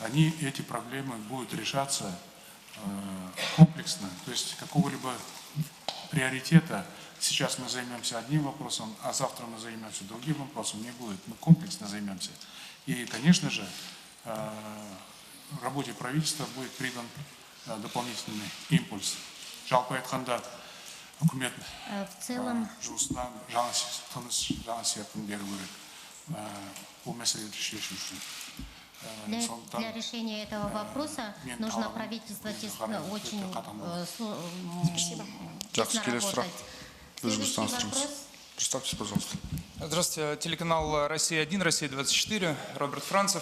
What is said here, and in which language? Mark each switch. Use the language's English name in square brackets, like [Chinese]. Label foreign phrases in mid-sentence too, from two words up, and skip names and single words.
[Russian] эти проблемы будут решаться комплексно, то есть какого-либо приоритета. Сейчас мы займемся одним вопросом, а завтра мы займемся другим вопросом, не будет. Мы комплексно займемся. И, конечно же, работе правительства будет придан дополнительный импульс. [Kazakh] Жалпы айтқанда үкімет [Russian] В целом, [Kazakh] жұмысына жаңа серпін беру керек бұл мәселелерді шешу үшін. [Russian] для решения этого вопроса нужно правительство очень тесно работать. Следующий вопрос. Представьтесь, пожалуйста. Здравствуйте, телеканал «Россия-1», «Россия-24», Роберт Францев.